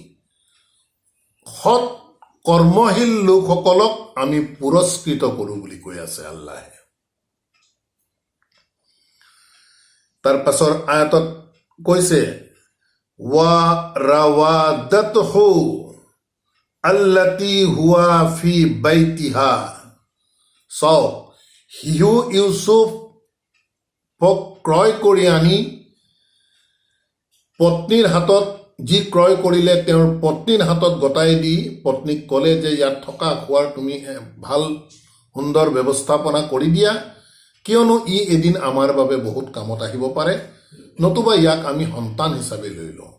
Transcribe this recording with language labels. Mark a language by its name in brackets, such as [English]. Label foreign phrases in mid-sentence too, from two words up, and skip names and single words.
[Assamese] সৎ কৰ্মশীল লোকসকলক আমি পুৰস্কৃত কৰোঁ বুলি কৈ আছে আল্লাহে। তাৰ পাছৰ আয়াতত কৈছে [Arabic] و راودته, التي هو في بيتها. [Assamese] চাওক, শিশু ইউচুফক ক্ৰয় কৰি আনি পত্নীৰ হাতত যি ক্ৰয় কৰিলে তেওঁৰ পত্নীৰ হাতত গতাই দি পত্নীক ক'লে যে ইয়াত থকা খোৱাৰ তুমি ভাল সুন্দৰ ব্যৱস্থাপনা কৰি দিয়া, কিয়নো ই এদিন আমাৰ বাবে বহুত কামত আহিব পাৰে, নতুবা ইয়াক আমি সন্তান হিচাপে লৈ লওঁ।